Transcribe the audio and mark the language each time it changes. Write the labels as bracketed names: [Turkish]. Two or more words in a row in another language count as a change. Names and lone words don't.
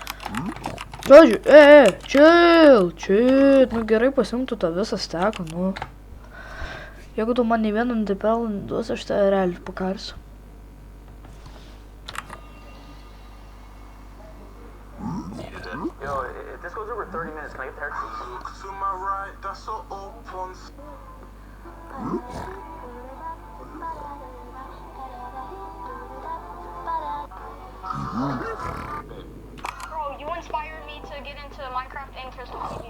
[Lithuanian] Žodžiu, chill, nu gerai pasimtų tą visą steką, nu. Jeigu tu man nei vieną antipelą neduosi, aš tave realiai pakarsiu. [English] Yo, if this goes over 30 minutes, can I get the haircut? Look to my right, that's a open. Bro, you inspired me to get into Minecraft and Crystal PvP.